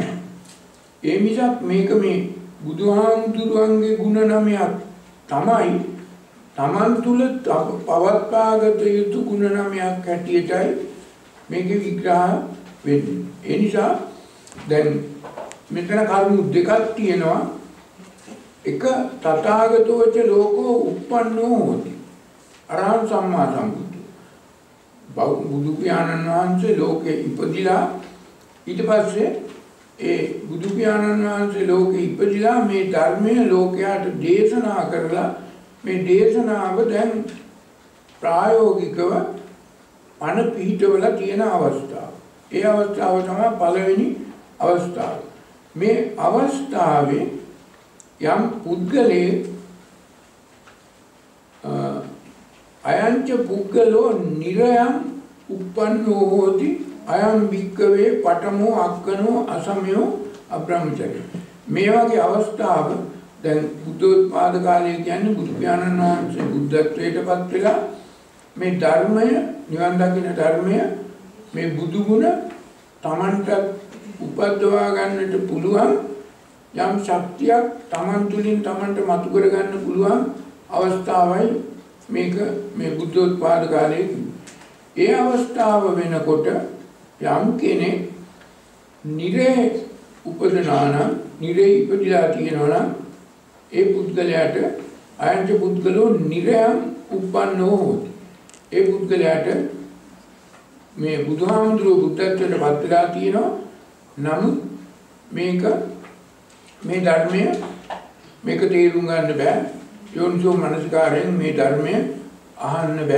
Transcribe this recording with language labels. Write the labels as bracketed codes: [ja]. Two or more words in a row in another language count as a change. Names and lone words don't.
[si] ඒ මිසක් මේක මේ බුදුහාමුදුරුවන්ගේ ගුණ 9ක් තමයි තමන් තුල පවත්වාගත යුතු ගුණ 9ක් හැටියටයි මේකේ විග්‍රහ වෙන්නේ. ඒ නිසා දැන් මෙතන කරුණු දෙකක් තියෙනවා. [pi] එක තථාගතෝච ලෝකෝ uppannෝ හෝති අරහං සම්මා සම්බුද්ධෝ. [si] බුදු පියාණන් වහන්සේ ලෝකේ ඉපදිලා ඊට පස්සේ ඒ බුදු පියාණන් වහන්සේ ලෝකේ ඉපදිලා මේ ධර්මය ලෝකයට දේශනා කරලා මේ දේශනාව දැන් ප්‍රායෝගිකව අන පිහිටවල තියෙන අවස්ථාව. ඒ අවස්ථාව තමයි පළවෙනි අවස්ථාව. මේ අවස්ථාවේ යම් පුද්ගලයේ [pi] අයංච පුද්ගලෝ නිරයං උප්පන්නෝ හෝති අයං වික්කවේ පඨමෝ අක්කනෝ අසමයෝ අබ්‍රහ්මචර්ය. [si] මේ වගේ අවස්ථාව දැන් බුද්ධෝත්පාද කාලය කියන්නේ බුදු පියාණන් වහන්සේ බුද්ධත්වයටපත් වෙලා මේ ධර්මය නිවන් දකින්න ධර්මය මේ බුදු ගුණ තමන්ට උපද්දවා ගන්නට පුළුවන් යම් ශක්තියක් තමන් තුළින් තමන්ට මතු කර ගන්න පුළුවන් අවස්ථාවයි මේක මේ බුද්ධෝත්පාද කාලයේ. ඒ අවස්ථාව වෙනකොට යම් කෙනෙක් නිරේ උපදනා නම් නිරේ ඉපදිලා තියෙනවා නම් ඒ පුද්ගලයාට [pi] අයංච පුද්ගලෝ නිරයං උප්පන්නෝ හෝති. [si] ඒ පුද්ගලයාට මේ බුදුහාමුදුරුවෝ බුද්ධත්වයට පත් වෙලා තියෙනවා. නමුත් මේක මේ ධර්මය මේක තේරුම් ගන්න බෑ. යෝනිසෝ මනසිකාරයෙන් මේ ධර්මය අහන්න බෑ.